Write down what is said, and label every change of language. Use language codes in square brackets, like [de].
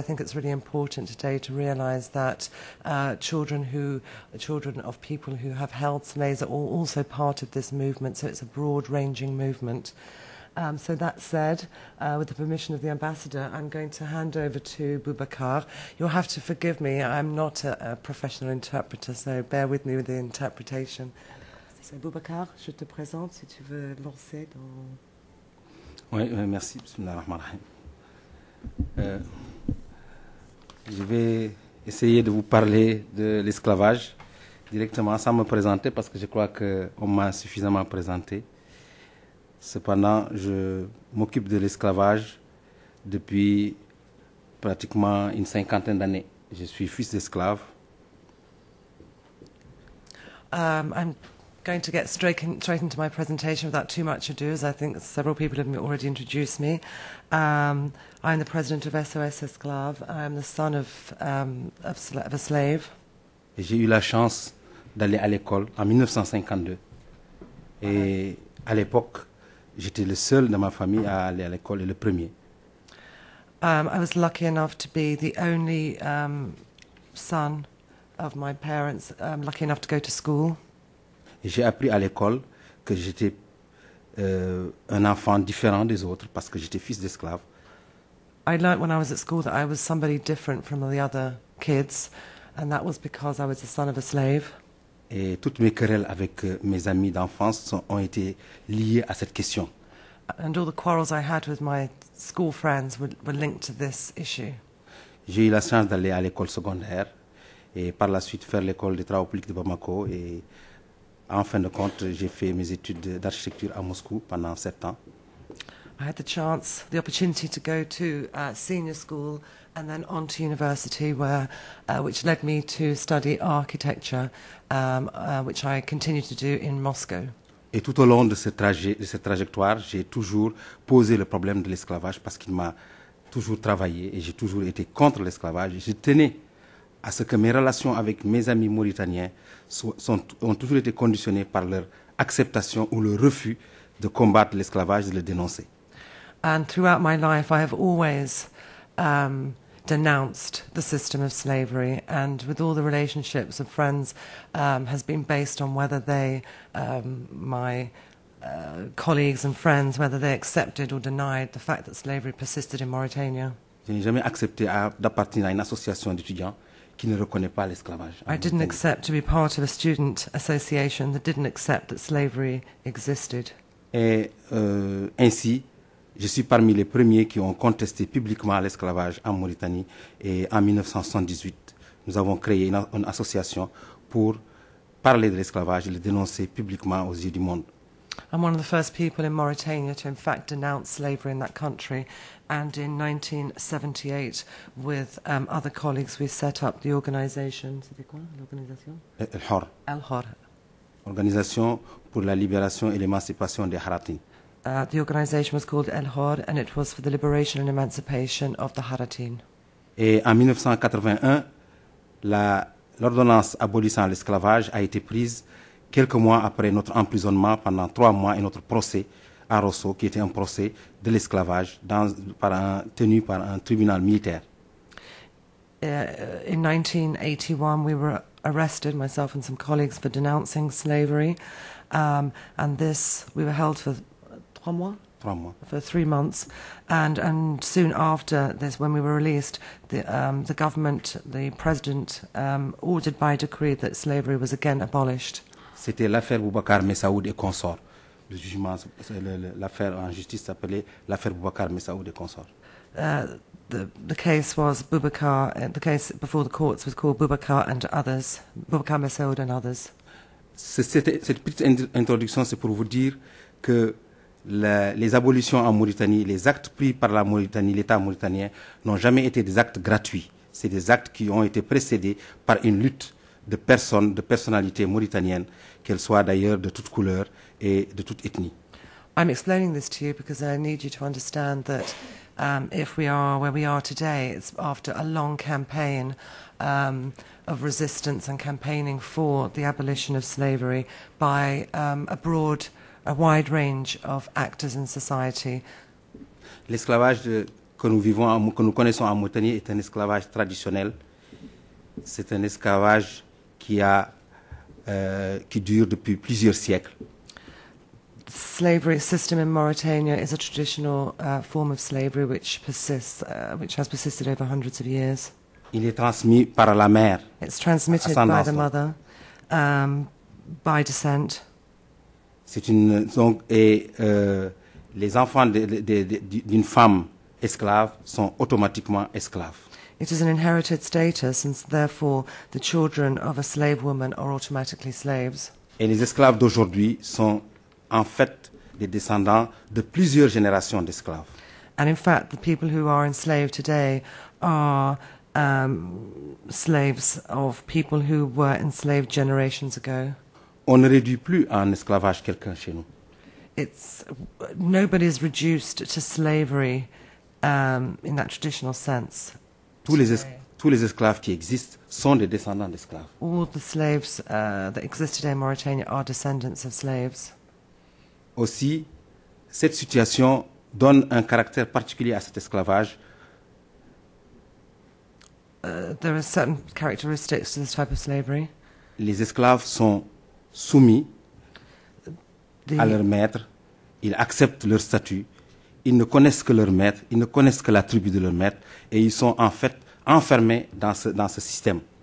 [en] I think it's really important today to realise that children of people who have held slaves are also part of this movement. So it's a broad-ranging movement. So that said, with the permission of the ambassador, I'm going to hand over to Boubacar. You'll have to forgive me. I'm not a professional interpreter, so bear with me with the interpretation. [fr] C'est Boubacar, je te présente si tu veux lancer dans... Oui, merci. Je vais essayer de vous parler de l'esclavage directement sans me présenter parce que je crois qu'on m'a suffisamment présenté. Cependant, je m'occupe de l'esclavage depuis pratiquement une 50aine d'années. Je suis fils d'esclave. [en] I'm going to get straight into my presentation without too much ado, as I think several people have already introduced me. I'm the president of SOS Esclave. I'm the son of a slave. [fr] J'ai eu la chance d'aller à l'école en 1952. Et à l'époque, j'étais le seul de ma famille à aller à l'école et le premier. [en] I was lucky enough to be the only son of my parents, lucky enough to go to school. [fr] J'ai appris à l'école que j'étais un enfant différent des autres parce que j'étais fils d'esclave. [en] I learned when I was at school that I was somebody different from the other kids, and that was because I was the son of a slave. [fr] Et toutes mes querelles avec mes amis d'enfance ont été liées à cette question. [en] And all the quarrels I had with my school friends were linked to this issue. [fr] J'ai eu la chance d'aller à l'école secondaire et par la suite faire l'école des travaux publics de Bamako. Et en fin de compte, j'ai fait mes études d'architecture à Moscou pendant 7 ans. [en] I had the opportunity to go to senior school and then on to university, which led me to study architecture, which I continued to do in Moscow. [fr] Et tout au long de cette trajectoire, j'ai toujours posé le problème de l'esclavage parce qu'il m'a toujours travaillé et j'ai toujours été contre l'esclavage. Je tenais à ce que mes relations avec mes amis mauritaniens ont toujours été conditionnées par leur acceptation ou le refus de combattre l'esclavage et de le dénoncer. [en] And throughout my life, I have always denounced the system of slavery, and with all the relationships of friends has been based on whether they, my colleagues and friends, whether they accepted or denied the fact that slavery persisted in Mauritania. [fr] Je n'ai jamais accepté d'appartenir à une association d'étudiants qui ne reconnaît pas l'esclavage. [en] I didn't accept to be part of a student association that didn't accept that slavery existed. [fr] Et ainsi, je suis parmi les premiers qui ont contesté publiquement l'esclavage en Mauritanie. Et en 1978, nous avons créé une association pour parler de l'esclavage et le dénoncer publiquement aux yeux du monde. [en] I'm one of the first people in Mauritania to in fact denounce slavery in that country, and in 1978 with other colleagues we set up the organisation. [fr] C'était quoi l'organisation? Al-Hor. Organisation pour la libération et l'émancipation des Haratin. [en] The organisation was called Al-Hor, and it was for the liberation and emancipation of the Haratin. [fr] Et en 1981, l'ordonnance abolissant l'esclavage a été prise quelques mois après notre emprisonnement pendant 3 mois et notre procès à Rosso, qui était un procès de l'esclavage tenu par un tribunal militaire. [en] In 1981, we were arrested, myself and some colleagues, for denouncing slavery, and this we were held for 3 [fr] mois. 3 mois. [en] For 3 months, and soon after this, when we were released, the government, the president, ordered by decree that slavery was again abolished. [fr] C'était l'affaire Boubacar Messaoud et consorts. Le jugement, l'affaire en justice s'appelait l'affaire Boubacar Messaoud et consorts. [en] The case was Boubacar. The case before the courts was called Boubacar and others, Boubacar Messaoud and others. [fr] Cette petite introduction, c'est pour vous dire que les abolitions en Mauritanie, les actes pris par la Mauritanie, l'État mauritanien, n'ont jamais été des actes gratuits. C'est des actes qui ont été précédés par une lutte de personnes, de personnalités mauritaniennes, qu'elles soient d'ailleurs de toute couleur et de toute ethnie. [en] I'm explaining this to you because I need you to understand that if we are where we are today, it's after a long campaign of resistance and campaigning for the abolition of slavery by a wide range of actors in society. [fr] L'esclavage que nous connaissons en Mauritanie est un esclavage traditionnel. C'est un esclavage qui dure depuis plusieurs siècles. [en] The slavery system in Mauritania is a traditional form of slavery which has persisted over hundreds of years. [fr] Il est transmis par la mère. [en] It's transmitted by the mother, by descent. [fr] Les enfants d'une femme esclave sont automatiquement esclaves. [en] It is an inherited status, and therefore the children of a slave woman are automatically slaves. [fr] Et les esclaves d'aujourd'hui sont en fait des descendants de plusieurs générations d'esclaves. [en] And in fact, the people who are enslaved today are slaves of people who were enslaved generations ago. [fr] On ne réduit plus en esclavage quelqu'un chez nous. [en] Nobody is reduced to slavery in that traditional sense. [fr] Tous les esclaves qui existent sont des descendants d'esclaves. [en] All the slaves that existed in Mauritania are descendants of slaves. [fr] Aussi, cette situation donne un caractère particulier à cet esclavage. [en] There are certain characteristics to this type of slavery. [fr] Les esclaves sont soumis à leur maître, ils acceptent leur statut, ils ne connaissent que leur maître, ils ne connaissent que la tribu de leur maître, et ils sont en fait enfermés dans ce système.